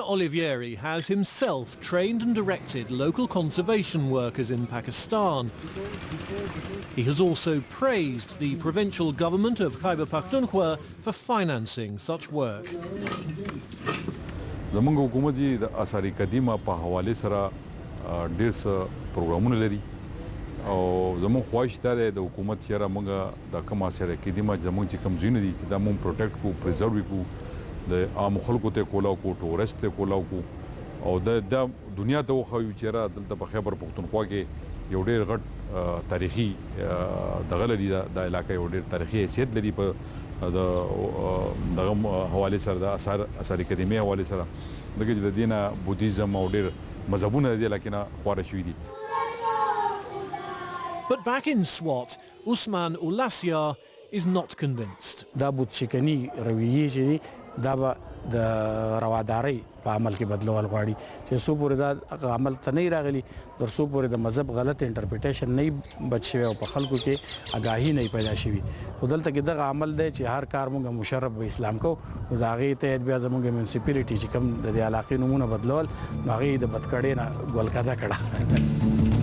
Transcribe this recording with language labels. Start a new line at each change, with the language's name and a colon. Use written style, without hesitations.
English: Olivieri has himself trained and directed local conservation workers in Pakistan. He has also praised the provincial government of Khyber Pakhtunkhwa for financing such work.
Pashto: زمونږ حکومت یې د آثار قدیمه په حواله سره ډېر څه پروګرامونه لري او زموږ خواهش دا دی د حکومت سره موږ د کوم آثار قدیمه زموږ چې کوم ځایونه دي چې دا موږ پروټیکټ کو پریزرو کو د عام خلکو ته کولاو کو ټورست ته کولاو کو او د دنیا ته وخایو چې را دلته په خیبر پختونخوا کې یو ډېر غټ تاریخي دغه لري د علاقې یو ډېر تاریخي حیثیت لري په دغه حواله سره د آثار قدیمه حواله سره دغه د دینه بودیزم او ډېر مذهبونه دي لکه خواره شوي دي.
English: But back in Swat, Usman Ulasyar is not convinced.
Pashto: دا بود شکنی رویه چې دا به د روادارۍ په عمل کې بدلول غواړي چې څو پورې دا عمل ته نه راغلي در څو پورې د مذهب غلط انټرپریټیشن نه بچ شوی او په خلکو کې آگاهي نه پیدا شوی خو دلته کې دغه عمل دی چې هر کار موږ مشرف به اسلام کو نو د هغې تحت بیا زموږ میونسپیلیټي چې کوم د دې علاقې نومونه بدلول نو هغې د بدکړۍ نه ګولکده کړه.